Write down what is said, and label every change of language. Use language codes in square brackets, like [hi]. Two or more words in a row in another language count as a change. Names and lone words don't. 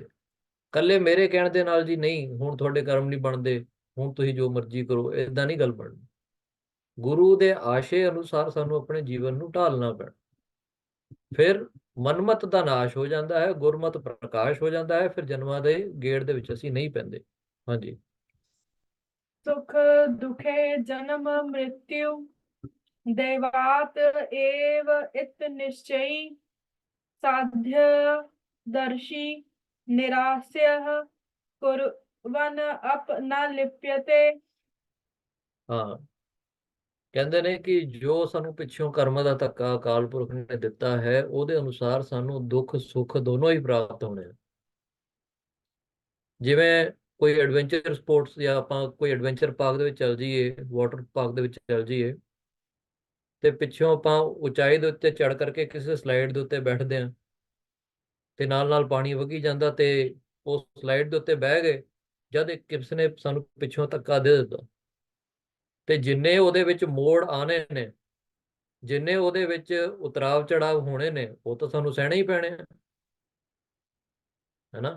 [pa] ਕੱਲੇ ਮੇਰੇ ਕਹਿਣ ਦੇ ਨਾਲ ਜੀ ਨਹੀਂ ਹੁਣ ਤੁਹਾਡੇ ਕਰਮ ਨਹੀਂ ਬਣਦੇ, ਹੁਣ ਤੁਸੀਂ ਜੋ ਮਰਜ਼ੀ ਕਰੋ, ਇਦਾਂ ਨਹੀਂ ਗੱਲ ਬਣਨੀ। ਗੁਰੂ ਦੇ ਆਸ਼ੇ ਅਨੁਸਾਰ ਸਾਨੂੰ ਆਪਣੇ ਜੀਵਨ ਨੂੰ ਢਾਲਣਾ ਪੈਣਾ। ਫਿਰ ਮਨਮਤ ਦਾ ਨਾਸ਼ ਹੋ ਜਾਂਦਾ ਹੈ, ਗੁਰਮਤ ਪ੍ਰਕਾਸ਼ ਹੋ ਜਾਂਦਾ ਹੈ, ਫਿਰ ਜਨਮਾਂ ਦੇ ਗੇੜ ਦੇ ਵਿੱਚ ਅਸੀਂ ਨਹੀਂ ਪੈਂਦੇ। ਹਾਂਜੀ। [sa] सुख दुखे जन्म मृत्यु दैवात एव इत निश्चयी साध्य दर्शी निरास्य कुर्वन अप न लिप्यते। [pa] ਹਾਂ, ਕਹਿੰਦੇ ਨੇ ਕਿ ਜੋ ਸਾਨੂੰ ਪਿੱਛੋਂ ਕਰਮ ਦਾ ਧੱਕਾ ਅਕਾਲ ਪੁਰਖ ਨੇ ਦਿੱਤਾ ਹੈ ਉਹਦੇ ਅਨੁਸਾਰ ਸਾਨੂੰ ਦੁੱਖ ਸੁੱਖ ਦੋਨੋਂ ਹੀ ਪ੍ਰਾਪਤ ਹੋਣੇ ਆ। ਜਿਵੇਂ ਕੋਈ [en] adventure sports [pa] ਜਾਂ ਆਪਾਂ ਕੋਈ [en] adventure park [pa] ਦੇ ਵਿੱਚ ਚੱਲ ਜਾਈਏ, [en] water park [pa] ਦੇ ਵਿੱਚ ਚੱਲ ਜਾਈਏ, ਤੇ ਪਿੱਛੋਂ ਆਪਾਂ ਉਚਾਈ ਦੇ ਉੱਤੇ ਚੜ੍ਹ ਕਰਕੇ ਕਿਸੇ ਸਲਾਈਡ ਦੇ ਉੱਤੇ ਬੈਠਦੇ ਹਾਂ, ਤੇ ਨਾਲ ਨਾਲ ਪਾਣੀ ਵਗੀ ਜਾਂਦਾ, ਤੇ ਉਸ ਸਲਾਈਡ ਦੇ ਉੱਤੇ ਬਹਿ ਗਏ, ਜਦ ਕਿਸੇ ਨੇ ਸਾਨੂੰ ਪਿੱਛੋਂ ਧੱਕਾ ਦੇ ਦਿੱਤਾ, ਤੇ ਜਿੰਨੇ ਉਹਦੇ ਵਿੱਚ ਮੋੜ ਆਣੇ ਨੇ, ਜਿੰਨੇ ਉਹਦੇ ਵਿੱਚ ਉਤਰਾਵ ਚੜਾਵ ਹੋਣੇ ਨੇ, ਉਹ ਤਾਂ ਸਾਨੂੰ ਸਹਿਣੇ ਹੀ ਪੈਣੇ ਆ, ਹੈਨਾ।